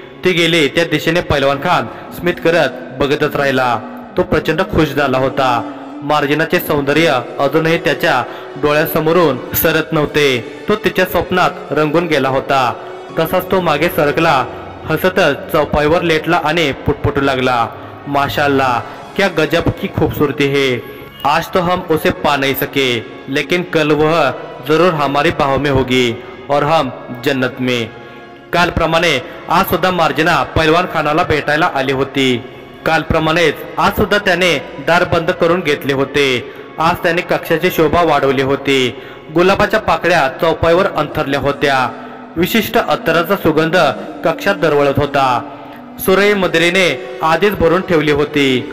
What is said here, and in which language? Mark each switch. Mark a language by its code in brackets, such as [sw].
[mr] ती गेली त्या दिशेने पैलवान खान स्मित करत बघतच राहिला. तो प्रचंड खुश झाला होता. मार्जिनाचे सौंदर्य अजूनही त्याच्या डोळ्यासमोरून सरत नव्हते. तो तिच्या स्वप्नात रंगून गेला होता. तसाच तो मागे सरकला, हसतच चौपाईवर लेटला आणि पुटपुटू लागला. [hi] माशाअल्लाह, क्या गजब की खूबसूरती है, आज तो हम उसे पा नहीं सके, लेकिन कल वह जरूर हमारी बाहों में होगी और हम जन्नत में. [mr] कालप्रमाणे आज सुद्धा मार्जिना पैलवान खानाला भेटायला आली होती. कालप्रमाणेच आज सुद्धा त्याने दार बंद करून घेतले होते. आज त्याने कक्षाची शोभा वाढवली होती. गुलाबाच्या पाकळ्या चौपाईवर अंथरल्या होत्या. विशिष्ट अत्तराचा सुगंध कक्षात दरवळत होता. सुरई मदरीने आधीच भरून ठेवली होती.